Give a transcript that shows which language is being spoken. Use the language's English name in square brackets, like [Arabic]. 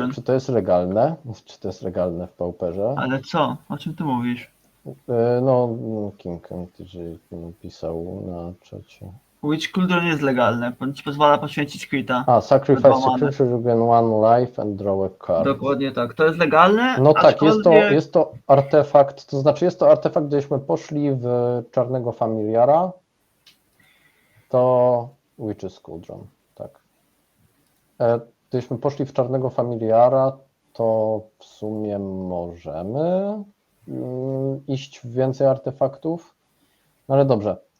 [Polish] wiem, czy to jest legalne? Czy to jest legalne w Pauperze? Ale co? O czym ty mówisz? No, King MTG napisał na czacie. Witch Cauldron jest legalne, on ci pozwala poświęcić Krita. [English] Sacrifice [Polish] Dwa mana. [English] creature, you gain one life and draw a card. [Polish] Dokładnie tak. To jest legalne, No tak, aczkolwiek... jest to artefakt, to znaczy jest to artefakt, gdybyśmy poszli w czarnego familiara, to Witch's Cauldron, tak. Gdybyśmy poszli w czarnego familiara, to w sumie możemy iść w więcej artefaktów, no ale dobrze.